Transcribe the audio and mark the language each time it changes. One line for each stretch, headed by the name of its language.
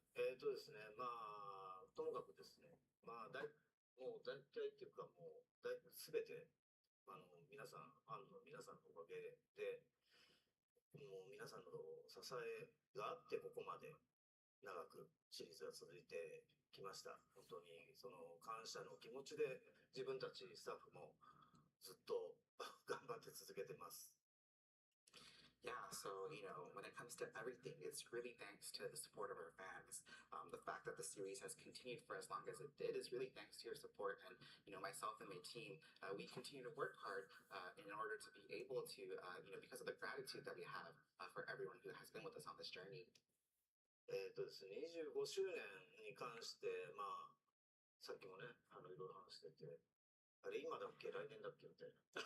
Japanese: ですね、ともかくですね、もう大体っていうか、もうすべて、皆さん、ファンの皆さんのおかげで、もう皆さんの支えがあって、ここまで長くシリーズが続いてきました。本当にその感謝の気持ちで、自分たちスタッフもずっと頑張って続けてます。
English: Yeah, so, when it comes to everything, it's really thanks to the support of our fans. The fact that the series has continued for as long as it did is really thanks to your support. And, myself and my team, we continue to work hard in order to be able to, because of the gratitude that we have for everyone who has been with us on this journey.
Japanese: ですね、25周年に関して、さっきもね、いろいろ話してて、あれ、今だっけ来年だっけみたいな。